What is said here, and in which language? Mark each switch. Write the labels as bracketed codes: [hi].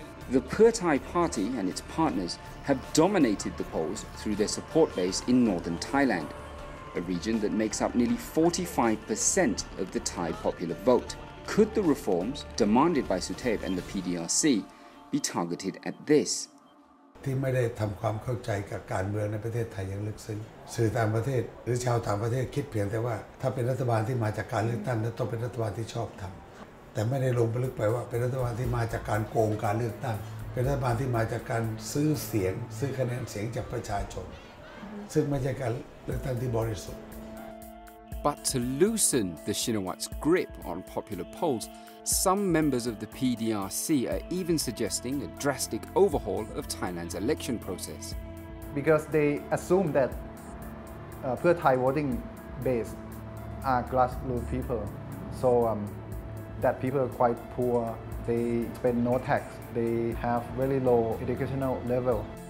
[en] The Pheu Thai party and its partners have dominated the polls through their support base in northern Thailand, a region that makes up nearly 45% of the Thai popular vote. Could the reforms demanded by Suthep and the PDRC be targeted at this? [th] ที่ไม่ได้ทำความเข้าใจกับการเมืองในประเทศไทยอย่างลึกซึ้งสื่อต่างประเทศหรือชาวต่างประเทศคิดเพียงแต่ว่าถ้าเป็นรัฐบาลที่มาจากการเลือกตั้งนั้นต้องเป็นรัฐบาลที่ชอบธรรมแต่ไม่ได้ลงไปลึกไปว่าเป็นรัฐบาลที่มาจากการโกงการเลือกตั้งเป็นรัฐบาลที่มาจากการซื้อเสียงซื้อคะแนนเสียงจากประชาชนซึ่งไม่ใช่การเลือกตั้งที่บริสุทธิ์ [en] But to loosen the Shinawat's grip on popular polls, some members of the PDRC are even suggesting a drastic overhaul of Thailand's election process. Because they assume that Pheu Thai voting base are grassroots people, so that people are quite poor, they spend no tax, they have very low educational level.